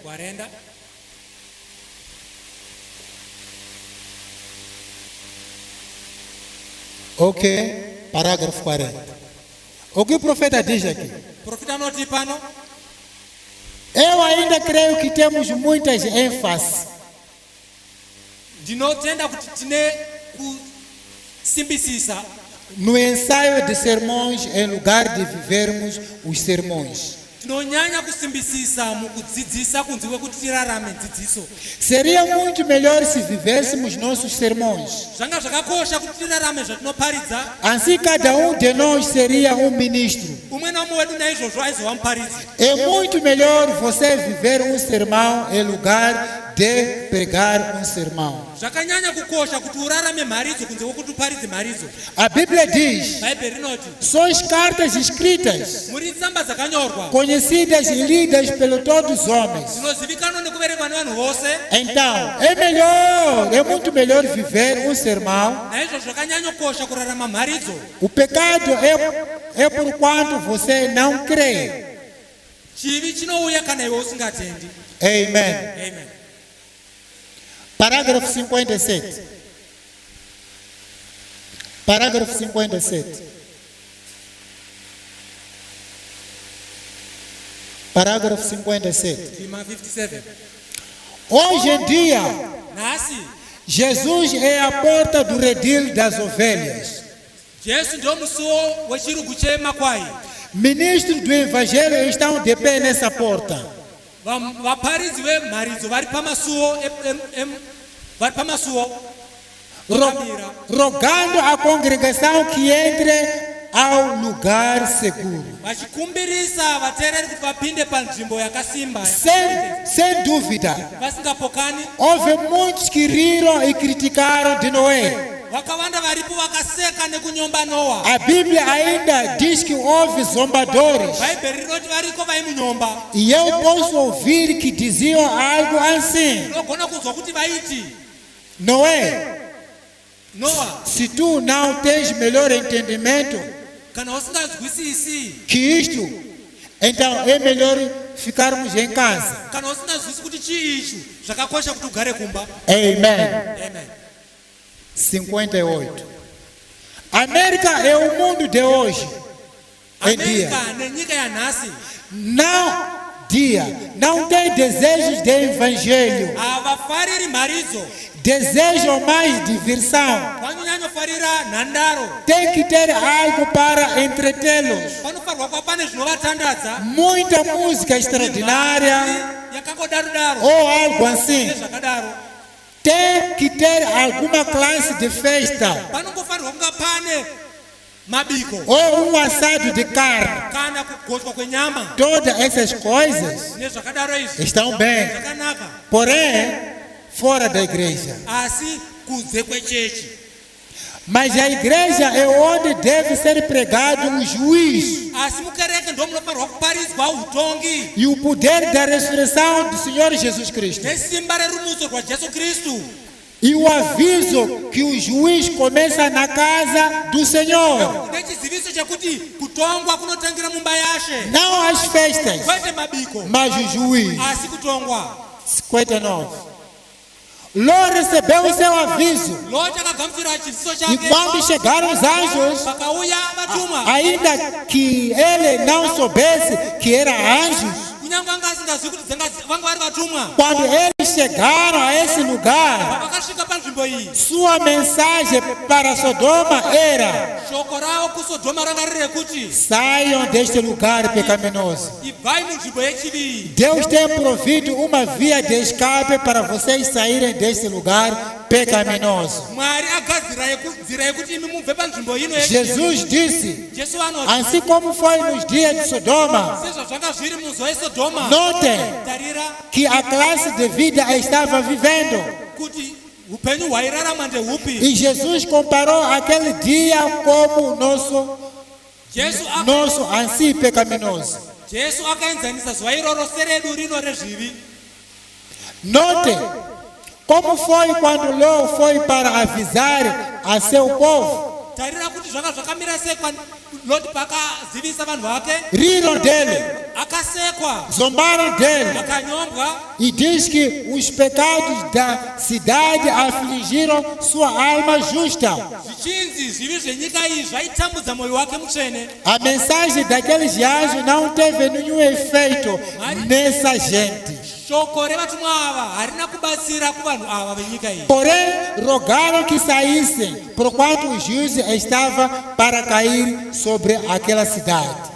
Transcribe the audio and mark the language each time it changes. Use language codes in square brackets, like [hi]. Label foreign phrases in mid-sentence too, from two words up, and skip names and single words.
[pt] Ok, parágrafo 40. O que o profeta diz aqui? Eu ainda creio que temos muitas ênfases. [sn] Ndinotenda kuti tine kusimbisisa [pt] No ensaio de sermões, em lugar de vivermos os sermões. [sn] tinonyanya kusimbisisa mukudzidzisa kunze kwekuti tirarame dzidziso. [pt] Seria muito melhor se vivêssemos nossos sermões. [sn] Zvanga zvakakosha kuti tirarame zvatinoparidza. [pt] Assim cada um de nós seria um ministro. [sn] Umwe naumwe wedu naizvozvo aizova muparidzi. [pt] É muito melhor você viver um sermão em lugar de pregar um sermão. [sn] Zvakanyanya kukosha kuti urarame mharidzo kunze kwekuti uparidze mharidzo. [pt] A Bíblia diz: [sn] Bhaibheri rinoti [pt] sois cartas escritas, [sn] muri tsamba dzakanyorwa [pt] conhecidas e lidas por todos os homens. [sn] dzinozivikanwa nekuverengwa nevanhu vose. [pt] Então, é muito melhor viver um sermão. [sn] Naizvozvo zvakanyanya kukosha kurarama mharidzo. [pt] O pecado é por quanto você não crê. [sn] Chivi chinouya kana iwe usingatendi. [pt] Amen. [sn] Amen. [pt] Parágrafo 57. Parágrafo 57. Parágrafo 57. [sn] Rima 57. [pt] Hoje em dia, [sn] Nhasi [pt] Jesus é a porta do redil das ovelhas. [sn] Jesu ndio musuwo wechirugu chemakwai. [pt] Ministros do Evangelho estão de pé nessa porta. [sn] Vaparidzi vemharidzo vari pamasuwo vari pamasuwo [pt] Rogando à congregação que entre ao lugar seguro. [sn] vachikumbirisa vateereri kuti vapinde panzvimbo yakasimba [pt] Sem dúvida, [sn] vasingapokani. [pt] houve muitos que riram e criticaram de Noé. [sn] Vakawanda varipo vakaseka nekunyomba Noa. [pt] A Bíblia ainda diz que houve zombadores. [sn] Bhaibheri rinoti variko vaimunyomba. [pt] E eu posso ouvir que diziam algo assim: [sn] Unogona kunzwa kuti vaiti [pt] Noé, [sn] Noa, [pt] se tu não tens melhor entendimento [sn] kana usingazwisisi, [pt] que isto, então é melhor ficarmos em casa. [sn] kana usingazwisi kuti chii ichi, zvakakosha kuti ugare kumba. [pt] Amen. [sn] Amen. [pt] 58. América é o mundo de hoje. Em dia. [sn] Amerika nenyika yanhasi [pt] Não tem desejos de evangelho. [sn] havafariri mharidzo, [pt] Desejam mais diversão. [sn] vanonyanyofarira nhandaro. [pt] Tem que ter algo para entretê-los. [sn] Panofanirwa kuva pane zvinovatandadza, [pt] Muita música extraordinária [sn] yakangodaro-daro [pt] ou algo assim. [sn] nezvakadaro. [pt] Tem que ter alguma classe de festa [sn] Panongofanirwa kunga pane mabiko [pt] ou assado de carne. [sn] kana kugochwa kwenyama [pt] Todas essas coisas [sn] nezvakadaro izvi [pt] estão bem, [sn] zvakanaka, [pt] porém fora da igreja. [sn] asi kunze kwechechi. [pt] Mas a igreja é onde deve ser pregado o juízo [sn] Asi mukereke ndo munofanirwa kuparidzwa utongi [pt] e o poder da ressurreição do Senhor Jesus Cristo. [sn] nesimba rerumuso rwa Jesu Kristu, [pt] E o aviso que o juiz começa na casa do Senhor, [sn] nechiziviso chekuti kutongwa kunotangira mumba yashe, [pt] não as festas, [sn] kwete mabiko [pt] mas o juiz. [sn] asi kutongwa. [pt] 59. Ló recebeu o seu aviso, [sn] Loti akagamuchira chiziso e chake, [pt] quando chegaram os anjos, [sn] pakauya vatumwa, [pt] ainda que ele não soubesse que eram anjos, [sn] kunyange anga asingazvi kuti vanga vari vatumwa, [pt] quando eles chegaram a esse lugar, [sn] vakasvika panzvimbo iyi, [pt] sua mensagem para Sodoma era: [sn] shoko ravo kusodhoma ranga riri rekuti [pt] saiam deste lugar pecaminoso. [sn] ibvai munzvimbo yechivi iyi. [pt] Deus tem provido uma via de escape para vocês saírem deste lugar pecaminoso. [sn] Mwari agadzira nzira yekuti imi mubve panzvimbo ino yechivi. [pt] Jesus disse, [sn] Jesu anoti [pt] assim como foi nos dias de Sodoma, [sn] sezvazvanga zviri muzuva esodhoma, [pt] notem [sn] tarira [pt] que a classe de vida estava vivendo. [sn] kuti upenyu hwairarama ndehupi. [pt] E Jesus comparou aquele dia como o nosso ansi pecaminoso. [sn] Jesu akaenzanisa zuva iroro seredu rino rezvivi. [pt] Note como foi quando Ló foi para avisar a seu povo. [sn] Tarira kuti zvanga zvakamira sei Loti pakazivisa vanhu vake, [pt] riram dele, [sn] akasekwa, [pt] zombaram dele. [sn] akanyombwa. [pt] E diz que os pecados da cidade afligiram sua alma justa. [sn] Zvichinzi zvivi zvenyika iyi zvaitambudza mwoyo wake mutsvene. [pt] A mensagem daqueles anjos não teve nenhum efeito nessa gente. [sn] Shoko revatumwa ava harina kubatsira kuvanhu ava venyika iyi. [pt] Porém, rogaram que saíssem, porquanto o juízo estava para cair sobre aquela cidade.